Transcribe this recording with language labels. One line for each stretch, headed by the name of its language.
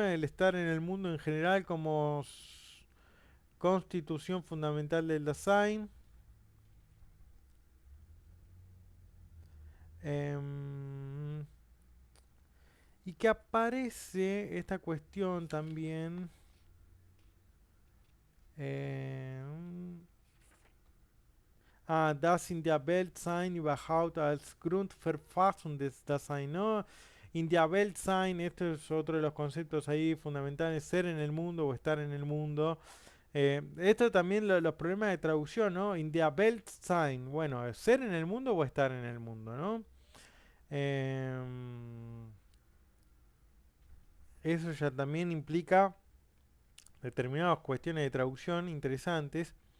Spanish: El estar en el mundo en general como constitución fundamental del Dasein. Em, y que aparece esta cuestión también.
German: em, Das in der Welt sein überhaupt als Grundverfassung des Dasein, ¿no?
Spanish: In der Welt sein, esto es otro de los conceptos ahí fundamentales, ser en el mundo o estar en el mundo. Esto también los problemas de traducción, ¿no? In der Welt sein, bueno, ser en el mundo o estar en el mundo, ¿no? Em, Eso ya también implica determinadas cuestiones de traducción interesantes.